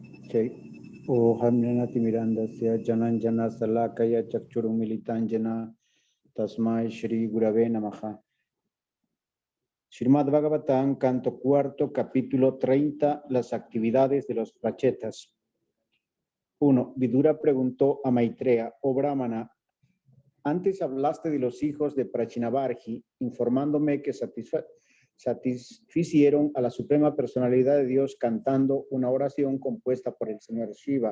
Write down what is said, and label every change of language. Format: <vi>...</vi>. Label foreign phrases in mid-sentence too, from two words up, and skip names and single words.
<sa>O Hamnanati Mirandasya Jananjana Salakaya Chakchuru Militanjana Tasmai Shri Gurave Namaha.</sa> <es>Srimad Bhagavatam, canto cuarto, capítulo 30, las actividades de los prachetas. 1. Vidura preguntó a Maitreya: oh Brahmana, antes hablaste de los hijos de Prachinabarhi, informándome que satisficieron a la Suprema Personalidad de Dios cantando una oración compuesta por el Señor Shiva.</es>